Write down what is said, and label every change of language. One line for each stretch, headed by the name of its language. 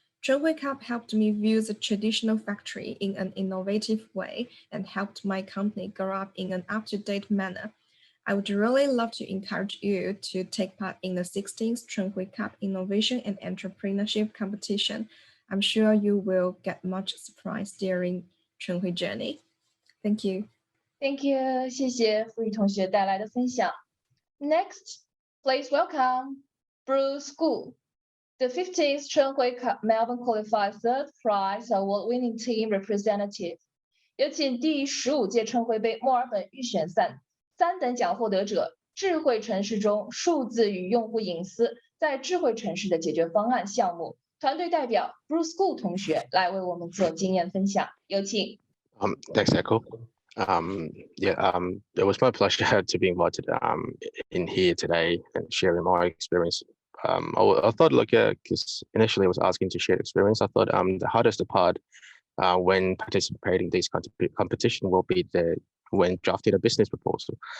English: Chunhui Cup helped me view the traditional factory in an innovative way and helped my company grow up in an up-to-date manner. I would really love to encourage you to take part in the 16th Chunhui Cup Innovation and Entrepreneurship competition. I'm sure you will get much surprise during Chunhui journey. Thank you. Thank you，
Chinese: 谢谢付宇同学带来的分享。
English: Next, please welcome Bruce Gu, the 15th Chunhui Cup Melbourne Qualifier third prize award-winning team representative.
Chinese: 有请第15届春晖杯墨尔本预选赛3等奖获得者，智慧城市中数字与用户隐私在智慧城市的解决方案项目团队代表 Bruce Gu 同学来为我们做经验分享，有请。
English: Thanks, Echo. It was my pleasure to be invited in here today and sharing my experience. I thought, because initially I was asking to share experience, I thought the hardest part when participating in this competition will be when drafting a business proposal.